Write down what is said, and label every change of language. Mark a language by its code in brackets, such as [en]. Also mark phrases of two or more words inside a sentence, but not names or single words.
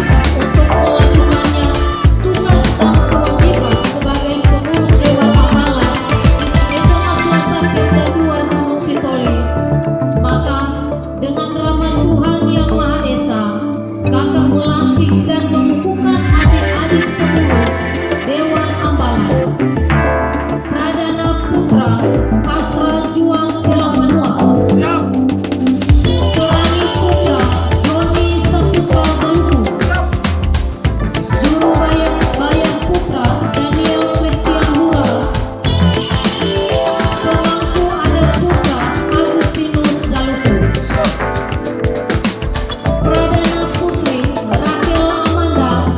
[id] untuk melakukannya tugas dan kewajiban sebagai pengurus Dewan Ambalan SMA Swasta Pemda 2 Gunung Sitoli, maka dengan rahmat Tuhan Yang Maha Esa, kakak melantik dan mengukuhkan adik-adik pengurus Dewan Ambalan Pradana Putra Pasra Juang Telang Manua, Torani Putra Joni Saputra Maluku, Juru Bayar Putra Daniel Christian Hura, Pemangku Adat Putra Agustinus Daluku, Pradana Putri Rakel Amanda,